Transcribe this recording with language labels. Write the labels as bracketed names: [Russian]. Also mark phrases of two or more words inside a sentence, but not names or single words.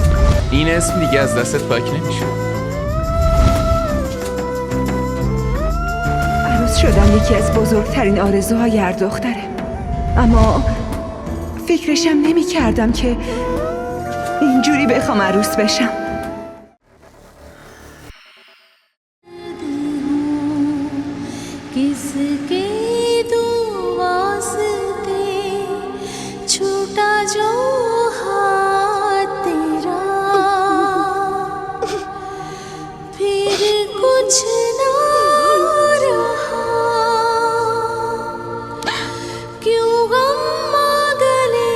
[Persian] این اسم دیگه از دستت پاک نمیشه. عروس شدن یکی از بزرگترین آرزوهای هر دختره. اما فکرشم نمی کردم که اینجوری بخوام عروس بشم. [Hindi] किसके दो वास्ते छूटा जो हाथ तेरा फिर कुछ ना रहा क्यों गम गले